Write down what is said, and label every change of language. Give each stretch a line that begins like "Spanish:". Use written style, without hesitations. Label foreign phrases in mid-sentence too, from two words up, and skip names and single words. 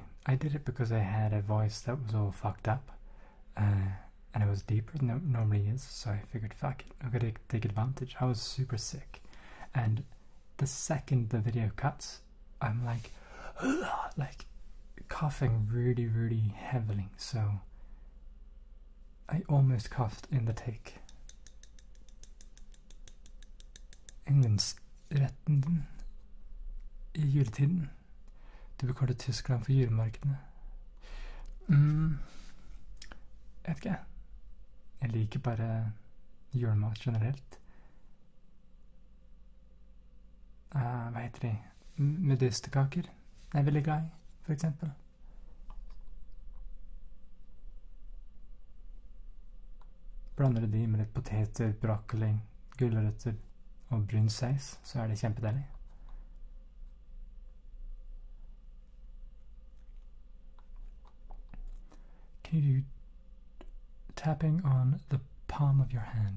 English: I did it because I had a voice that was all fucked up. And it was deeper than it normally is, so I figured, fuck it, I'm gonna take advantage. I was super sick. And the second the video cuts, I'm like coughing really, really heavily, so I almost coughed in the take.
Norwegian: Yndlingsretten i juletiden. Du vil kalle Tyskland for julemarkedene. Jeg vet ikke. Jeg liker bare julemat generelt. Hva heter de? Medisterkaker er jeg veldig glad i, for eksempel. Blander du de med litt poteter, broccoli, gulrøtter og brun saus, så er det kjempedeilig.
English: Can you do tapping on the palm of your hand?